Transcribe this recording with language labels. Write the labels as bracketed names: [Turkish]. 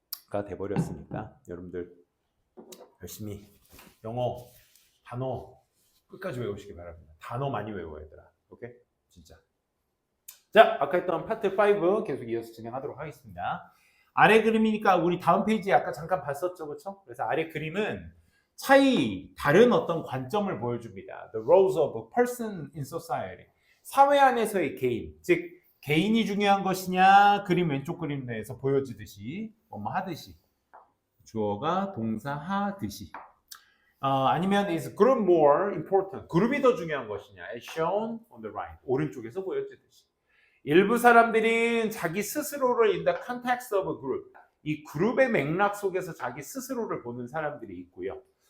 [Korean] 가 돼버렸으니까 여러분들 열심히 영어 단어 끝까지 외우시기 바랍니다. 단어 많이 외워야 되라. 오케이? 진짜. 자, 아까 했던 파트 5 계속 이어서 진행하도록 하겠습니다. 아래 그림이니까 우리 다음 페이지에 아까 잠깐 봤었죠, 그렇죠? 그래서 아래 그림은 다른 어떤 관점을 보여줍니다. [English] The roles of a person in society. [Korean] 사회 안에서의 개인, 즉 개인이 중요한 것이냐, 그림 왼쪽 그림 내에서 보여지듯이 뭐뭐 하듯이 주어가 동사 하듯이 아니면 [English] is group more important, [Korean] 그룹이 더 중요한 것이냐, [English] as shown on the right, [Korean] 오른쪽에서 보여지듯이 일부 사람들은 자기 스스로를 [English] in the context of a group, [Korean] 이 그룹의 맥락 속에서 자기 스스로를 보는 사람들이 있고요.